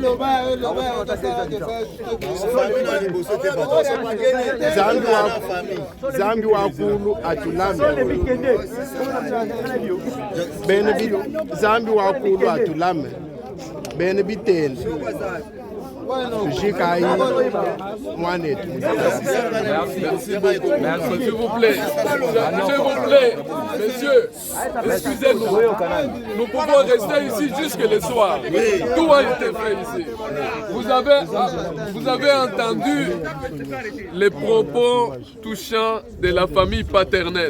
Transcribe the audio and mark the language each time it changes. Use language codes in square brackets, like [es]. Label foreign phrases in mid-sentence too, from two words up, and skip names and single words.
[cjk] Zambi wakulu atulame. Zambi wakulu atulame. Bene bitende. Jikai mwanetu. [fr] Merci beaucoup. S'il vous plaît. S'il vous plaît, messieurs, excusez-nous. Nous pouvons rester ici jusque le soir. Tout a été fait ici. Vous avez entendu les propos touchants de la famille paternelle.